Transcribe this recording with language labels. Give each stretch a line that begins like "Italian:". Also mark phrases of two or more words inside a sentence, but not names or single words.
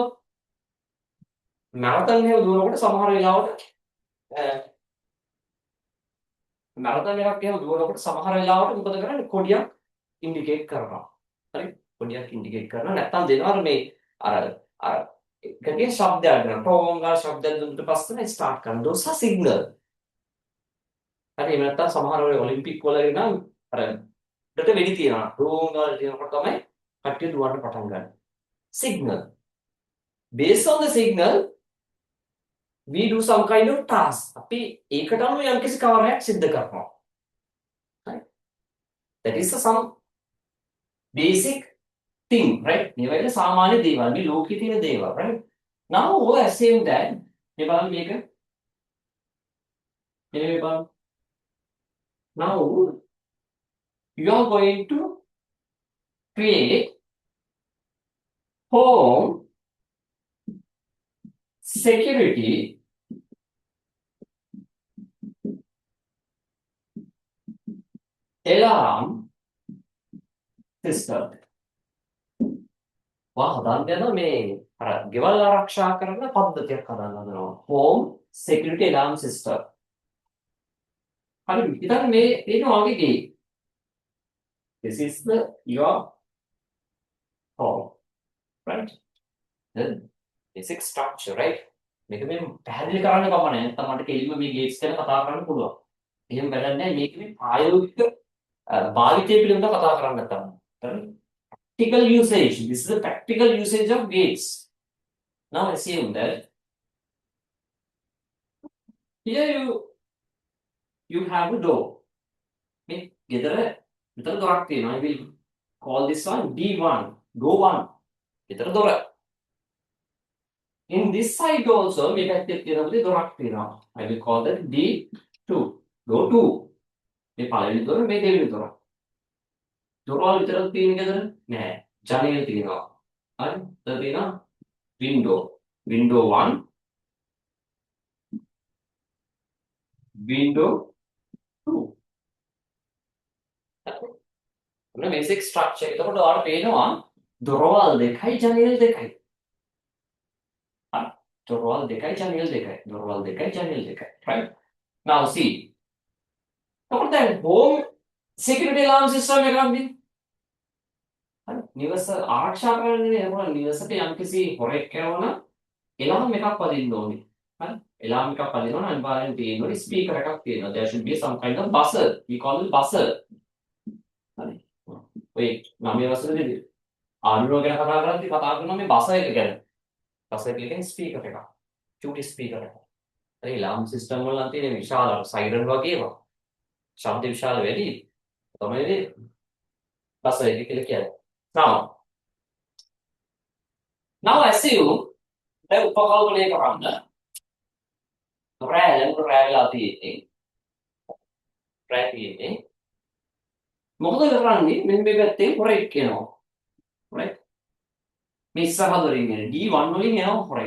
Sinhala: මැරතන් එහෙම දුවනකොට සමහර වෙලාවට මැරතන් එකක් එහෙම දුවනකොට සමහර වෙලාවට මොකද කරන්නේ? කොඩියක් ඉන්ඩිකේට් කරනවා. හරි? කොඩියක් ඉන්ඩිකේට් කරනවා. නැත්තම් දෙනවා මේ අර එකකින් ශබ්දයක් දෙනවා. ටෝංගා ශබ්දයක් දුන්නට පස්සේ ස්ටාර්ට් කරනවා.
English: those are signal.
Sinhala: හරි එහෙම නැත්තම් සමහර වෙලාවට ඔලිම්පික් වල නම් අර දෙට වෙඩි තියනවා. ටෝංගා කියනකොට තමයි කට්ටිය දුවන්න පටන් ගන්න.
English: signal. Based on the signal we do some kind of task.
Sinhala: අපි ඒකට අනුව යම්කිසි කාර්යයක් සිද්ධ කරනවා.
English: Right? That is some basic thing, right?
Sinhala: මේ වගේ සාමාන්‍ය දේවල් මේ ලෝකයේ තියෙන දේවල්,
English: right? Now we assume that
Sinhala: මේ බලන්න මේක මේ බලන්න.
English: Now you are going to create home security alarm system.
Sinhala: වා හදාන්න යනවා මේ අර ගෙවල් ආරක්ෂා කරන පද්ධතියක් හදාන්න හදනවා.
English: home security alarm system.
Sinhala: හරි ඉතින් මේ වගේ ගේ.
English: This is your home. Right? Then basic structure, right?
Sinhala: මේක මේ පැහැදිලි කරන්න කමන්නේ නැත්නම් මට කෙලින්ම මේ ගේට්ස් ගැන කතා කරන්න පුළුවන්. එහෙම වැඩක් නැහැ. මේක මේ ප්‍රායෝගික භාවිතය පිළිබඳව කතා කරන්න නැත්නම්. හරි?
English: Practical usage. This is the practical usage of gates. Now assume that here you have a door.
Sinhala: මේ ගෙදර විතර දොරක් තියෙනවා.
English: I will call this one D1. Door 1.
Sinhala: ගෙදර දොර.
English: In this side also
Sinhala: මේ පැත්තේ තියෙන පුතේ දොරක් තියෙනවා.
English: I will call that D2. Door 2.
Sinhala: මේ පළවෙනි දොර මේ දෙවෙනි දොර. දොරවල් විතරක් තියෙන ගෙදර නෑ. ජනේල තියෙනවා. හරි? එතන තියෙනවා window.
English: Window 1. Window 2.
Sinhala: ඔන්න
English: basic structure.
Sinhala: එතකොට ඔයාලට පේනවා දොරවල් දෙකයි ජනේල දෙකයි. දොරවල් දෙකයි ජනේල දෙකයි. දොරවල් දෙකයි ජනේල දෙකයි.
English: Right? Now see.
Sinhala: එතකොට දැන්
English: home security alarm system
Sinhala: එකක් නේ. හරි? නිවස ආරක්ෂා කරන්නේ එතකොට නිවසට යම්කිසි හොරෙක් යනවා එලාම් එකක් වදින්න ඕනේ. හරි? එලාම් එකක් වදිනවා නම් අනිවාර්යෙන් තියෙන්න ඕනේ ස්පීකර් එකක් තියෙනවා.
English: There should be some kind of buzzer. We call it buzzer.
Sinhala: හරි? ඔය 9 වසරේදී ආන්ඩ්‍රොයිඩ් ගැන කතා කරද්දී කතා කරනවා මේ බසර් එක ගැන. බසර් එක කියන්නේ ස්පීකර් එකක්. චූටි ස්පීකර් එකක්. හරි
English: alarm system
Sinhala: වල නම් තියෙන විශාල සයිරන් වගේ ඒවා. ශබ්ද විශාල වැඩි. තමයි මේ බසර් එක කියලා කියන්නේ.
English: Now assume
Sinhala: දැන් උපකල්පනය කරන්න රෑලා තියෙන්නේ. රෑ තියෙන්නේ. මොකද කරන්නේ මෙන්න මේ පැත්තේ හොරෙක් එනවා.
English: right?
Sinhala: මේ ඉස්සරහ දොරින් එන D1 වලින් එනවා හොරෙක්.